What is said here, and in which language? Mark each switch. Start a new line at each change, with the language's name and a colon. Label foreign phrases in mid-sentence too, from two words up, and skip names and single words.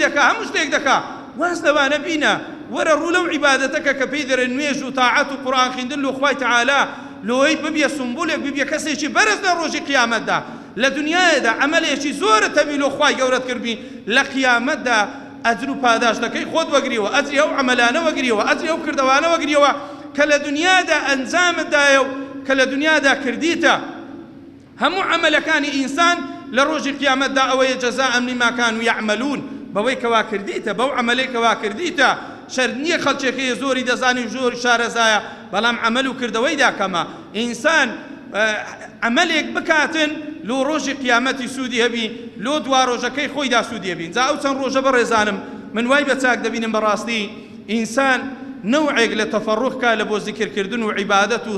Central Kurdish: دەکا هەموو شتێک دەکا واز لەوانە بینە وەرە ڕوو لەو عیبادەتەکە کە پێی دەرێ نوێژ و تاعەت و قورئان خوێندن لۆ خوای تەعالە لۆی ببیە سمبولێک ببیە کەسێکی بەرز لە ڕۆژی قیامەتدا لە دنیایەدا عەمەلێکی زۆرت هەبی لۆ خوای گەورەت کردبی لە قیامەتدا ئەجر و پاداش دەکەی خۆت وەگریەوە ئەجری ئەو عەمەلانە وەگریەوە ئەجری ئەو کردەوانە وەگریەوە کە لە دنیادا ئەنجامتدایە و کە لە دنیادا کردیتە هەموو عەمەلەکانی ئینسان لە ڕۆژی قیامەتدا ئەوەیە
Arabic: جەزاء لما كانوا يعملون
Central Kurdish: بەوەی کەوا کردیتە بەو عەمەلەی کەوا کردیتە شەر نییە خەڵکێکی زۆری دەزانی و زۆری شارەزایە بەڵام عەمەل و کردەوەیدا کەمە ئینسان عەمەلێک بکاتن لۆ ڕۆژی قیامەتی سوودی هەبی لۆ دوا ڕۆژەکەی خۆیدا سوودی هەبین جا ئەو چەند ڕۆژە بەڕێزانم من وای بە چاک دەبینم بەڕاستی ئینسان نەوعێک لە تەفەڕوخکە لە بۆ زیکرکردن و عیبادەت و